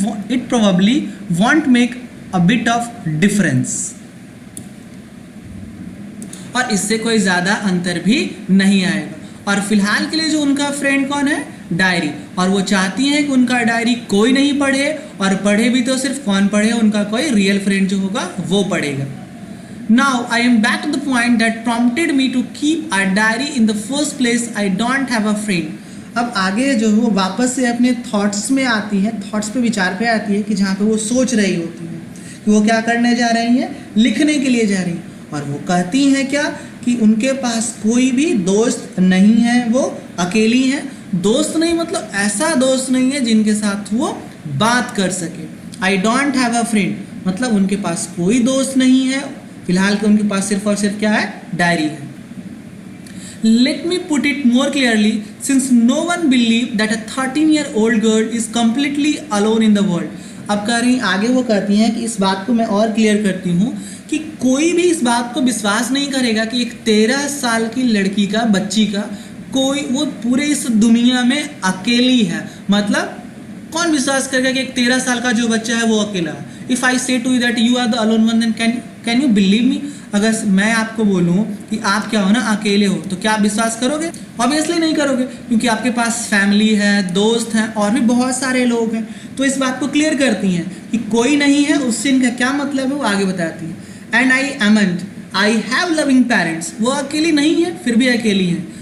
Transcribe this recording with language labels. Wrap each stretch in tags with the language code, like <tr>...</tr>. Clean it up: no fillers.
<en>it probably won't make a bit of difference,</en> <hi>और इससे कोई ज़्यादा अंतर भी नहीं आएगा। और फिलहाल के लिए जो उनका फ्रेंड कौन है? डायरी, और वो चाहती हैं कि उनका डायरी कोई नहीं पढ़े, और पढ़े भी तो सिर्फ कौन पढ़े? उनका कोई रियल फ्रेंड जो होगा वो पढ़ेगा।</hi> <en>Now I am back to the point that prompted me to keep a diary in the first place. I don't have a friend.</en> <hi>अब आगे जो है वो वापस से अपने थॉट्स में आती है, थॉट्स पे विचार पे आती है कि जहाँ पे वो सोच रही होती है कि वो क्या करने जा रही हैं, लिखने के लिए जा रही हैं। और वो कहती हैं क्या कि उनके पास कोई भी दोस्त नहीं है, वो अकेली हैं। दोस्त नहीं मतलब ऐसा दोस्त नहीं है जिनके साथ वो बात कर सके।</hi> <en>I don't have a friend</en> <hi>मतलब उनके पास कोई दोस्त नहीं है, फिलहाल के उनके पास सिर्फ और सिर्फ क्या है? डायरी है।</hi> <en>Let me put it more clearly, since no one believe that a 13-year-old girl is completely alone in the world.</en> <hi>अब कह रही आगे वो कहती हैं कि इस बात को मैं और क्लियर करती हूँ कि कोई भी इस बात को विश्वास नहीं करेगा कि एक 13 साल की लड़की का, बच्ची का, कोई वो पूरे इस दुनिया में अकेली है। मतलब कौन विश्वास करेगा कि एक 13 साल का जो बच्चा है वो अकेला है?</hi> <en>If I say to you that you are the alone one, then can you believe me?</en> <hi>अगर मैं आपको बोलूँ कि आप क्या हो ना, अकेले हो, तो क्या आप विश्वास करोगे? ऑब्वियसली नहीं करोगे, क्योंकि आपके पास फैमिली है, दोस्त हैं और भी बहुत सारे लोग हैं। तो इस बात को क्लियर करती हैं कि कोई नहीं है, उससे इनका क्या मतलब है वो आगे बताती है।</hi> <en>and I have loving parents,</en> <hi>वो अकेली नहीं है फिर भी अकेली हैं।</hi>